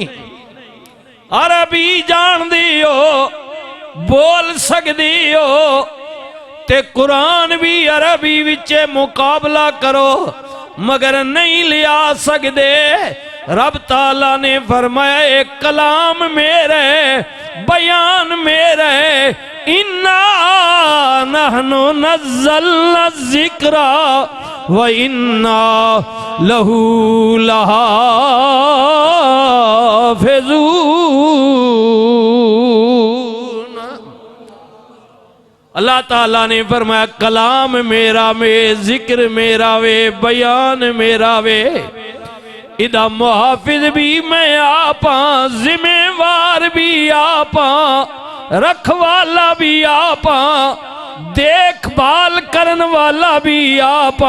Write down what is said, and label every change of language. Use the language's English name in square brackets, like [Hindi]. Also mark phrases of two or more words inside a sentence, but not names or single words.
[Punjabi] عربی جاندی ہو، بول سکدی ہو، تے قرآن بھی عربی وچ مقابلہ کرو مگر نہیں لیا سکتے. رب تعالیٰ نے فرمایا اک کلام میرے، بیان میرے. [Arabic] إنا نحن نزلنا الذكر وإنا له لحافظون. [Punjabi] اللہ تعالیٰ نے فرمایا کلام میرا وے، ذکر میرا وے، بیان میرا وے. ایدا محافظ بھی میں آپا، ذمہ وار بھی آپا، رکھوالا بھی آپا، دیکھ بھال کرن والا بھی آپا.